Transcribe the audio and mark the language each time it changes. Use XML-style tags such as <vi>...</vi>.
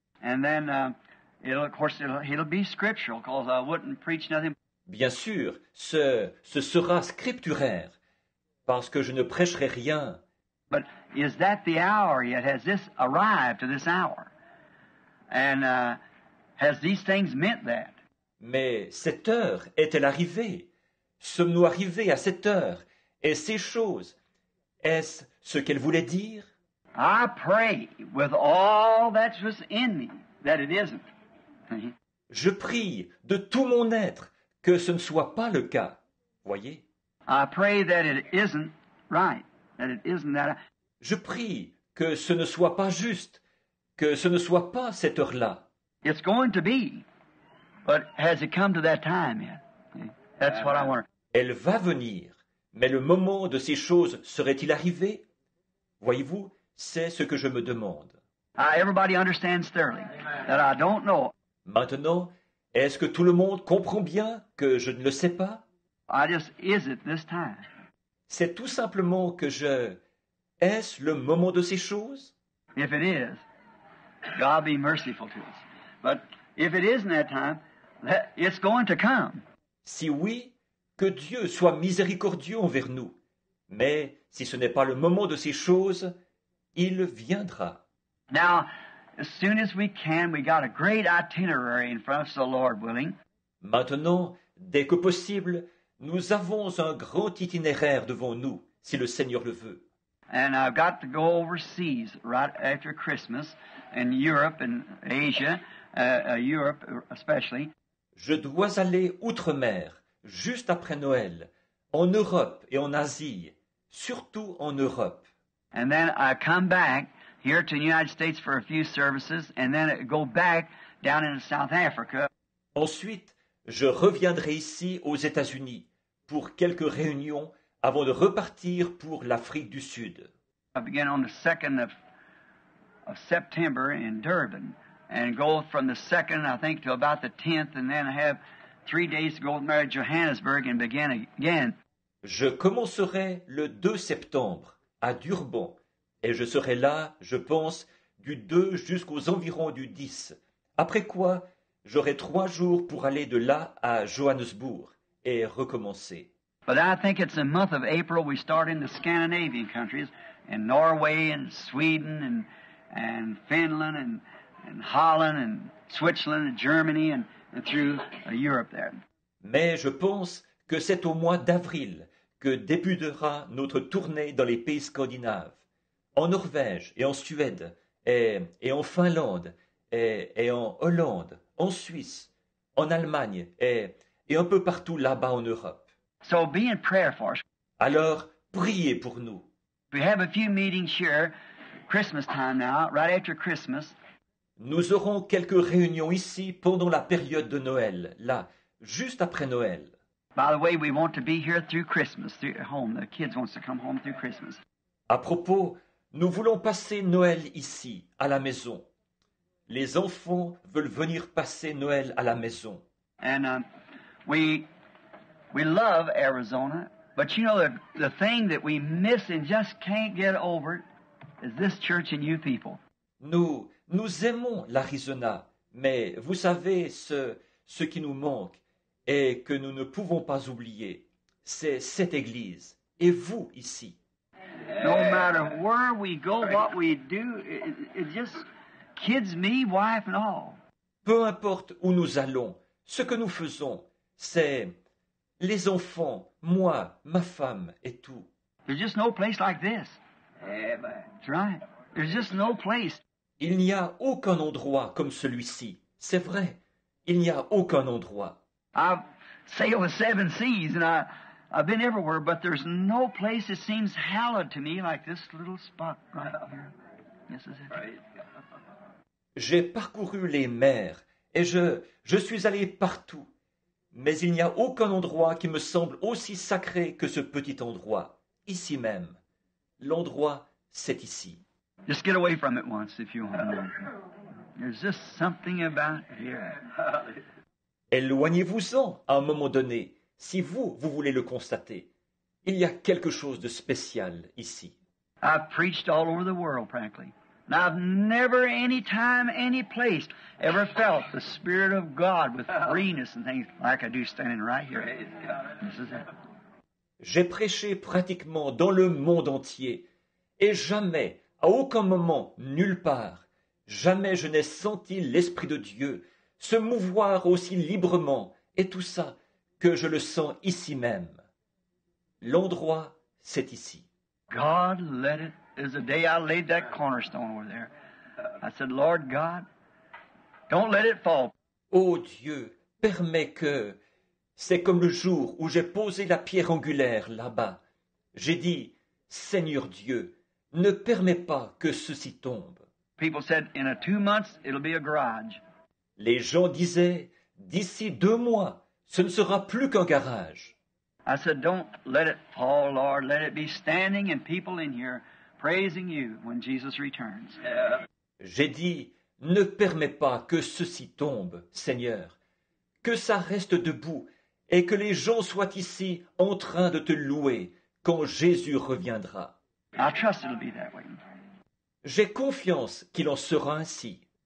<en>And then, it'll be scriptural, because I wouldn't preach nothing.</en> <fr>Bien sûr, ce sera scripturaire, parce que je ne prêcherai rien.</fr> <en>But is that the hour yet? Has this arrived to this hour? And has these things meant that?</en> <fr>Mais cette heure est-elle arrivée? Sommes-nous arrivés à cette heure? Et ces choses, est-ce ce qu'elle voulait dire?</fr> <en>I pray with all that was in me that it isn't.</en> <fr>Je prie de tout mon être que ce ne soit pas le cas. Voyez?</fr> <en>I pray that it isn't right, that it isn't that.</en> <fr>Je prie que ce ne soit pas juste, que ce ne soit pas cette heure-là.</fr> <en>It's going to be. But has it come to that time yet? See? That's what I wonder.</en> <fr>Elle va venir, mais le moment de ces choses serait-il arrivé? Voyez-vous, c'est ce que je me demande.</fr> <en>Everybody understands thoroughly that I don't know.</en> <fr>Maintenant, est-ce que tout le monde comprend bien que je ne le sais pas?</fr> <en>Is it this time?</en> <fr>C'est tout simplement que je... Est-ce le moment de ces choses?</fr> <en>If it is, God be merciful to us. But if it isn't that time, it's going to come.</en> <fr>Si oui, que Dieu soit miséricordieux envers nous. Mais si ce n'est pas le moment de ces choses, il viendra.</fr> <en>Now, as soon as we can, we got a great itinerary in front of us, the Lord willing.</en> <fr>Maintenant, dès que possible, nous avons un grand itinéraire devant nous, si le Seigneur le veut.</fr> <en>And I've got to go overseas right after Christmas in Europe and Asia, Europe especially.</en> <fr>Je dois aller outre-mer, juste après Noël, en Europe et en Asie, surtout en Europe.</fr> <en>And then I come back here to the United States for a few services, and then I go back down into South Africa.</en> <fr>Ensuite, je reviendrai ici aux États-Unis pour quelques réunions avant de repartir pour l'Afrique du Sud.</fr> <en>I begin on the 2nd of September in Durban, and go from the 2nd, I think, to about the 10th, and then I have 3 days to go with Mary Johannesburg and begin again.</en> <fr>Je commencerai le 2 septembre à Durban, et je serai là, je pense, du 2 jusqu'aux environs du 10. Après quoi, j'aurai 3 jours pour aller de là à Johannesburg et recommencer.</fr> <en>But I think it's the month of April we start in the Scandinavian countries, in Norway and Sweden and Finland and Holland and Switzerland and Germany and through Europe there.</en> <fr>Mais je pense que c'est au mois d'avril que débutera notre tournée dans les pays scandinaves, en Norvège et en Suède, et en Finlande, et en Hollande, en Suisse, en Allemagne, et un peu partout là-bas en Europe.</fr> <en>So be in prayer for us.</en> <fr>Alors, priez pour nous.</fr> <en>We have a few meetings here, Christmas time now, right after Christmas.</en> <fr>Nous aurons quelques réunions ici pendant la période de Noël, là, juste après Noël.</fr> <en>By the way, we want to be here through Christmas, through home. The kids wants to come home through Christmas.</en> <fr>À propos, nous voulons passer Noël ici, à la maison. Les enfants veulent venir passer Noël à la maison.</fr> <en>And we love Arizona, but you know the thing that we miss and just can't get over is this church and you people.</en> <fr>Nous aimons l'Arizona, mais vous savez ce qui nous manque et que nous ne pouvons pas oublier, c'est cette Église et vous ici.</fr> <en>No matter where we go, what we do, it just kids, me, wife, and all.</en> <fr>Peu importe où nous allons, ce que nous faisons, c'est les enfants, moi, ma femme et tout.</fr> <en>There's just no place like this. That's right. There's just no place.</en> <fr>Il n'y a aucun endroit comme celui-ci. C'est vrai, il n'y a aucun endroit.</fr> <en>I've sailed the 7 seas and I've been everywhere, but there's no place that seems hallowed to me like this little spot right here. This is it.</en> <fr>J'ai parcouru les mers et je suis allé partout. Mais il n'y a aucun endroit qui me semble aussi sacré que ce petit endroit, ici même. L'endroit, c'est ici.</fr> <en>Just get away from it once if you want. There's just something about here.</en> <fr>Éloignez-vous-en à un moment donné, si vous voulez le constater. Il y a quelque chose de spécial ici.</fr> <en>I've preached all over the world practically. And I've never any time, any place ever felt the Spirit of God with freeness and things like I do standing right here. This is it.</en> <fr>J'ai prêché pratiquement dans le monde entier, et jamais, à aucun moment, nulle part, jamais je n'ai senti l'Esprit de Dieu se mouvoir aussi librement, et tout ça, que je le sens ici même. L'endroit, c'est ici.</fr> <en>God let it. There's the day I laid that cornerstone over there. I said, Lord God, don't let it fall.</en> <fr>Ô Dieu, permets que... C'est comme le jour où j'ai posé la pierre angulaire là-bas. J'ai dit, Seigneur Dieu, ne permets pas que ceci tombe.</fr> <en>People said, in 2 months, it'll be a garage.</en> <fr>Les gens disaient, d'ici 2 mois, ce ne sera plus qu'un garage.</fr> <en>I said, don't let it fall, Lord. Let it be standing and people in here praising you when Jesus returns.</en> <fr>J'ai dit, ne permets pas que ceci tombe, Seigneur, que ça reste debout et que les gens soient ici en train de te louer quand Jésus reviendra.</fr> <en>I trust it'll be that way.</en> <fr>J'ai confiance qu'il en sera ainsi.</fr>